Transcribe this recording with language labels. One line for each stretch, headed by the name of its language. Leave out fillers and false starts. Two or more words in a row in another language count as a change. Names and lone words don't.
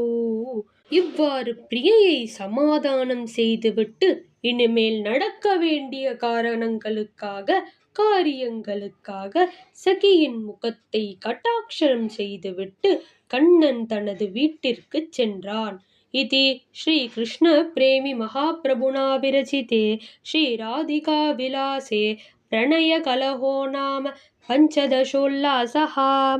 Tamil: இவ்வாறு பிரியையை சமாதானம் செய்துவிட்டு இனிமேல் நடக்க வேண்டிய காரியங்களுக்காக சகியின் முகத்தை கட்டாட்சரம் செய்துவிட்டு கண்ணன் தனது வீட்டிற்கு சென்றான்.
Sanskrit: इति श्री कृष्ण प्रेमी महाप्रभुना विरचिते श्री राधिका विलासे प्रणय कलहो नाम पंचदशोल्लासः.